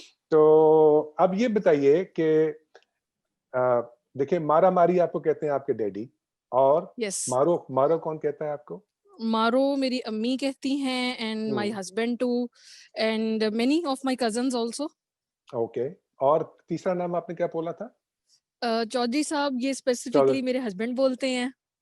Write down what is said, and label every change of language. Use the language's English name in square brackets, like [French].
[Hindi] तो अब ये बताइए कि देखिए, मारा मारी आपको कहते हैं आपके डैडी, और मारो कौन कहता है आपको? मारो मेरी अम्मी कहती हैं, [English] and my husband too, and many of my cousins also. Okay. [Hindi] और तीसरा नाम आपने क्या बोला था? चौधरी साहब, ये स्पेसिफिकली मेरे हस्बैंड बोलते हैं.